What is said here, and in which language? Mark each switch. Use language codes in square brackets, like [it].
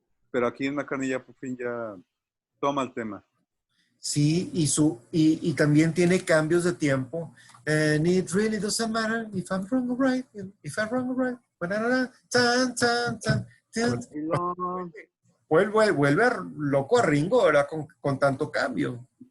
[es] Pero aquí en McCartney ya por fin ya toma el tema. Sí, y también tiene cambios de tiempo. [en] And it really doesn't matter if I'm wrong or right. If I'm wrong or right. Tan, tan, tan, tan. [es] Vuelve loco a Ringo, ¿verdad? Con tanto cambio.